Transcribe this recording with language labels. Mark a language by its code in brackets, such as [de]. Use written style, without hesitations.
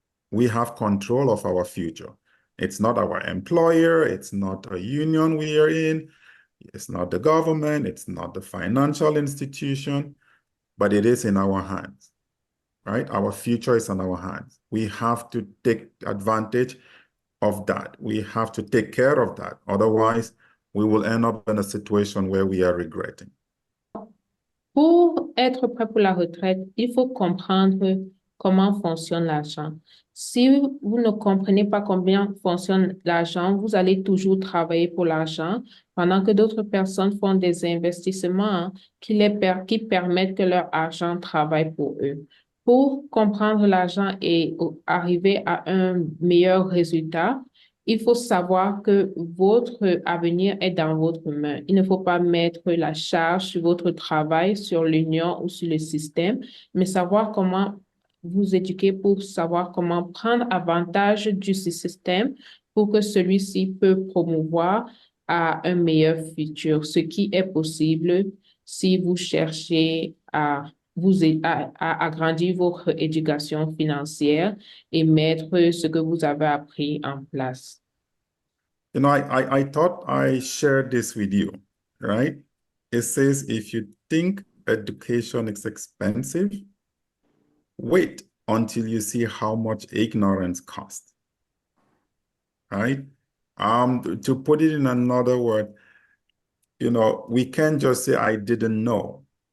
[en] We have control of our future. It's not our employer, it's not a union we are in, it's not the government, it's not the financial institution, but it is in our hands, right? Our future is in our hands. We have to take advantage of that. We have to take care of that. Otherwise, we will end up in a situation where we are regretting. [fr] Pour être prêt pour la retraite, il faut comprendre comment fonctionne l'argent. Si vous ne comprenez pas combien fonctionne l'argent, vous allez toujours travailler pour l'argent, pendant que d'autres personnes font des investissements qui permettent que leur argent travaille pour eux. Pour comprendre l'argent et arriver à un meilleur résultat, il faut savoir que votre avenir est dans votre main. Il ne faut pas mettre la charge sur votre travail, sur l'union ou sur le système, mais savoir comment vous éduquer pour savoir comment prendre avantage du système pour que celui-ci peut promouvoir à un meilleur futur, ce qui est possible si vous cherchez à agrandir votre éducation financière et mettre ce que vous avez appris en place. [en] I thought I shared this with you, right? It says, if you think education is expensive, wait until you see how much ignorance costs, right? To put it in another word, we can't just say, I didn't know.